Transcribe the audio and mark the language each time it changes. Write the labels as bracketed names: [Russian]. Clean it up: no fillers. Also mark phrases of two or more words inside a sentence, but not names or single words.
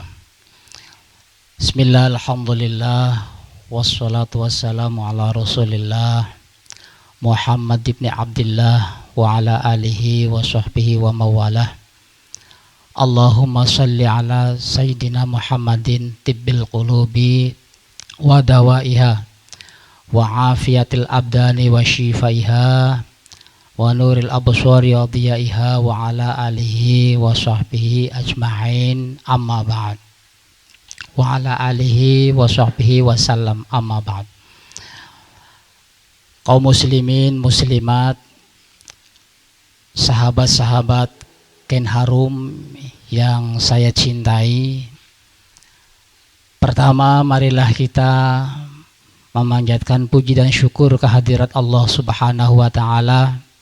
[Arabic] بسم الله، الحمد لله، والصلاة والسلام على رسول الله محمد بن عبد الله وعلى آله وصحبه وموالاه. اللهم صل على سيدنا محمد طب القلوب ودوائها وعافية الأبدان وشفائها ونور الأبصار وضيائها وعلى آله وصحبه أجمعين أما بعد. وعلى آله وصحبه وسلم أما بعد. [Indonesian] Kaum muslimin, muslimat, sahabat-sahabat Ken Harum yang saya cintai, pertama marilah kita memanjatkan puji dan syukur kehadirat [Arabic] الله سبحانه وتعالى,